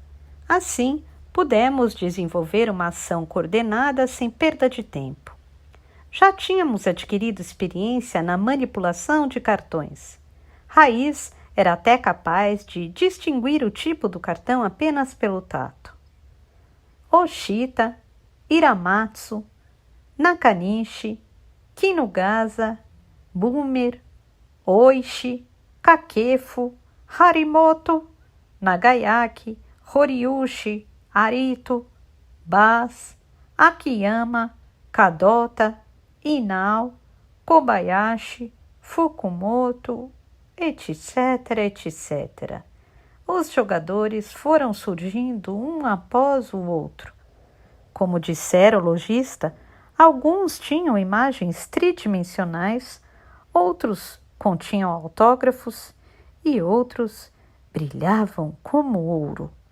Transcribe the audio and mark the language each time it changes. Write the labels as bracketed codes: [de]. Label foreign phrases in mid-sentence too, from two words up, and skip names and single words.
[pt] Assim, pudemos desenvolver uma ação coordenada sem perda de tempo. Já tínhamos adquirido experiência na manipulação de cartões. Raiz era até capaz de distinguir o tipo do cartão apenas pelo tato. Oshita, Iramatsu, Nakanishi, Kinugasa, Boomer, Oishi, Kakefo, Harimoto, Nagayaki, Horiushi, Arito, Bas, Akiyama, Kadota, Inao, Kobayashi, Fukumoto, etc, etc. Os jogadores foram surgindo um após o outro. Como dissera o lojista, alguns tinham imagens tridimensionais, outros continham autógrafos e outros brilhavam como ouro.